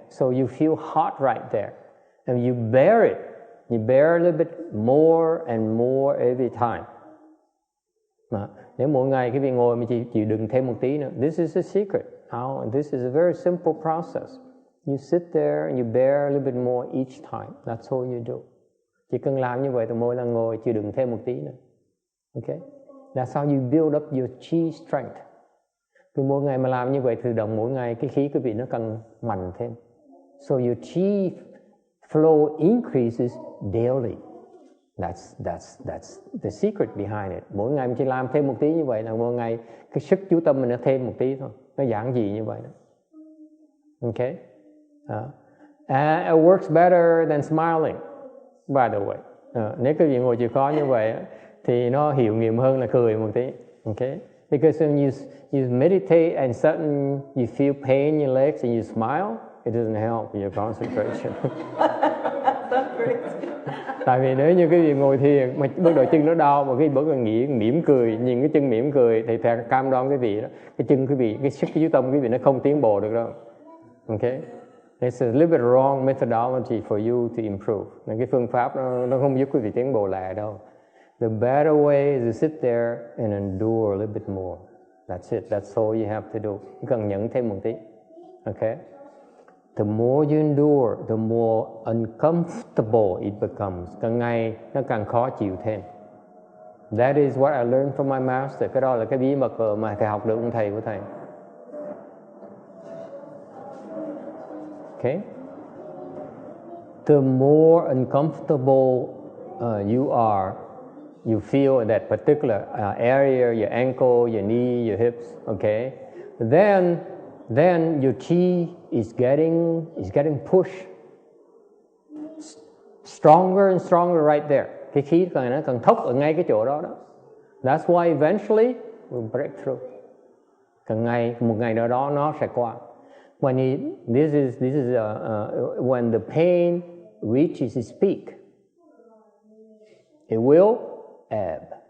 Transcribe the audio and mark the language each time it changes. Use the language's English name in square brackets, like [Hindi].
[English] So you feel hot right there. And you bear it. You bear a little bit more and more every time. [Vietnamese] Nếu mỗi ngày cái vị ngồi mà chịu đựng thêm một tí nữa. [English] This is the secret. This is a very simple process. You sit there and you bear a little bit more each time. That's all you do. [Vietnamese] Chỉ cần làm như vậy từ mỗi lần ngồi chịu đựng thêm một tí nữa. [English] Okay? That's how you build up your chi strength. [Vietnamese] Cứ mỗi ngày mà làm như vậy, tự động mỗi ngày cái khí quý vị nó càng mạnh thêm. [English] So your chi flow increases daily. That's the secret behind it. [Vietnamese] Mỗi ngày mình chỉ làm thêm một tí như vậy là mỗi ngày cái sức chú tâm mình nó thêm một tí thôi. Nó giản dị như vậy đó. Okay? [English] It works better than smiling, by the way. [Vietnamese] Nếu quý vị ngồi chịu khó như vậy thì nó hiệu nghiệm hơn là cười một tí. [English] Okay? Because when you meditate and suddenly you feel pain in your legs and you smile, it doesn't help your concentration. That's great. [Vietnamese] Tại vì nếu như quý vị ngồi thiền mà bước đội chân nó đau mà cái bữa cần nghĩ mỉm cười, nhìn cái chân mỉm cười thì cam đoan quý vị đó, cái chân quý vị, cái sức chú tâm quý vị nó không tiến bộ được đâu. [English] Okay? It's a little bit wrong methodology for you to improve. [Vietnamese] Nên cái phương pháp nó không giúp quý vị tiến bộ lại đâu. [English] The better way is to sit there and endure a little bit more. That's it. That's all you have to do. [Vietnamese] Cần nhẫn thêm một tí. [English] Okay? The more you endure, the more uncomfortable it becomes. [Vietnamese] Càng ngày nó càng khó chịu thêm. [English] That is what I learned from my master. [Vietnamese] Cái đó là cái bí mật mà thầy học được ông thầy của thầy. [English] Okay? The more uncomfortable you are, you feel in that particular area, your ankle, your knee, your hips, okay? Then your chi is getting pushed stronger and stronger right there. [Vietnamese] Cái khí nó cần thốc ở ngay cái chỗ đó đó. [English] That's why eventually we'll break through. [Vietnamese] Một ngày nào đó nó sẽ qua. [English] This is when the pain reaches its peak, it will ebb.